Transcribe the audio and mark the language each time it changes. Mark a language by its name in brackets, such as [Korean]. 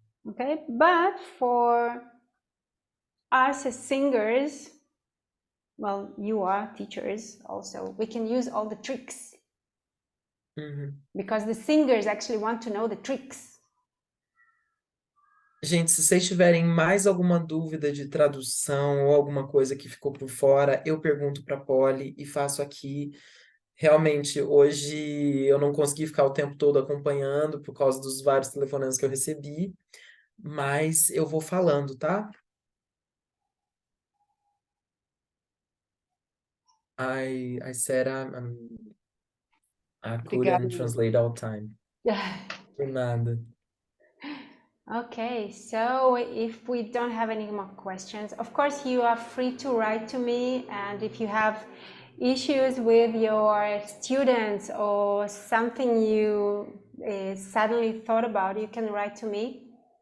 [English] Okay, but for us as singers, well, you are teachers also, we can use all the tricks. Because the singers actually want to know the tricks. [Portuguese] Gente, se vocês tiverem mais alguma dúvida de tradução ou alguma coisa que ficou por fora, eu pergunto para a Polly e faço aqui. Realmente, hoje eu não consegui ficar o tempo todo acompanhando por causa dos vários telefonemas que eu recebi, mas eu vou falando, tá? [English] I said I couldn't translate all the time. [Portuguese] Por nada. [English] Okay, so if we don't have any more questions, of course you are free to write to me, and if you have issues with your students or something you suddenly thought about, you can write to me.